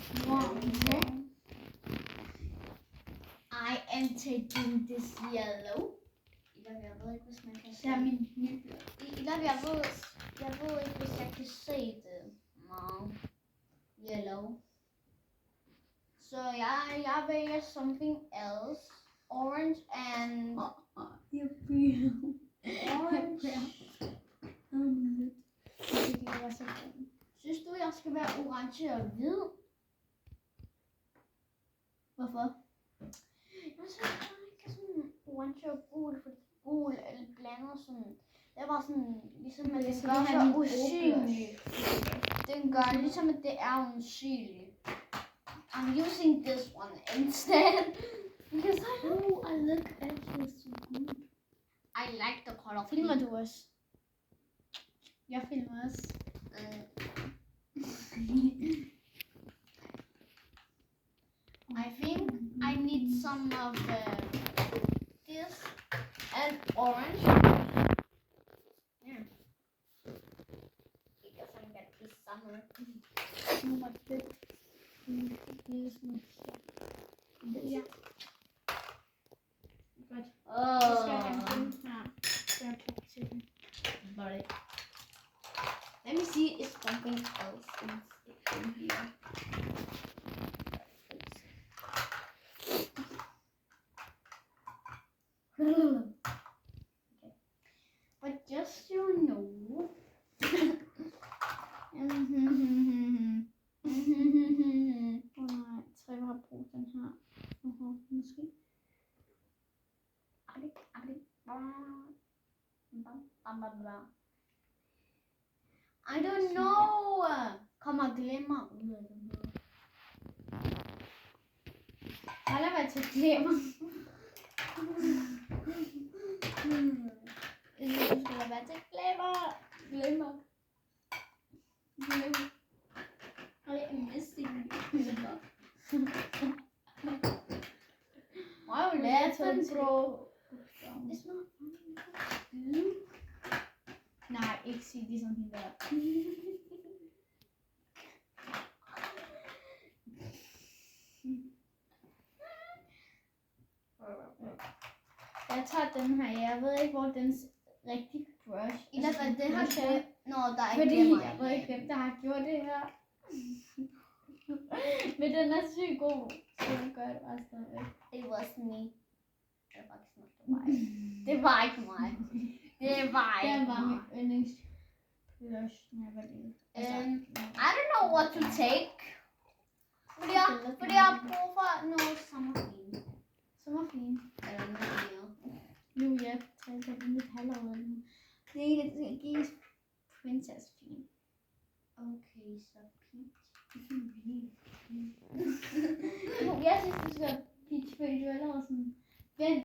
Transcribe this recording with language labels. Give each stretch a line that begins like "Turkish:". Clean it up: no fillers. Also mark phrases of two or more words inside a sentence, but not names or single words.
English: I am taking this yellow.
Danish: Jeg ved ikke, hvis man kan se. Det er min nye. Jeg ved ikke, hvis jeg kan se det.
English: No. Yellow.
Danish: Så jeg vælger
English: something else. Orange and...
Danish: Jeg bliver... Orange. Det kan være så godt. Synes du, jeg skal være orange og hvid? Hvorfor? Jeg synes, jeg kan sådan orange og gul, for gul eller blander sådan. Det var sådan, ligesom at det gør så usynligt. Den gør ligesom at det er usynligt.
English: I'm using this one instead. Because I look actually so good. I like the color.
Danish: Filmer du også? Jeg filmer også.
English: I think I need some of this and orange. Yeah. Because I'm gonna be summer.
Danish: Nummer 5. Ja. Godt. Så skal jeg have den her. Så jeg bruger til den.
English: Let me see if something else is in here. Okay. But just so you know.
Danish: Nej, så jeg har brugt den her. Måske.
English: I don't know.
Danish: Kommer glimmer ud af den her. Lad være til glimmer. Det skal være til glimmer.
English: I am missing glimmer. Wow, Let's bro. It's not
Danish: Nej, ikke sige det som hende der. Jeg tager den her. Jeg ved ikke, hvor den rigtig brush. I hvert fald, den har gjort... Nå, der er ikke Fordi glimmer. jeg ved ikke, hvem der har gjort det her. Men den er sygt god. Så den gør det bare stadigvæk.
English: It was me.
Danish: Det var faktisk nok mig. Det var ikke mig. Det var ikke Den var mig. min yndlingsblush, når jeg var lille.
English: I don't know what to take.
Danish: Fordi jeg har brug for noget sommerfin. Sommerfin. Eller noget mere. Nu er jeg taget lidt halvåret nu. Det er det skal gives princess fin. Okay, så peach. Jeg synes, du skal peach, fordi du er allerede sådan...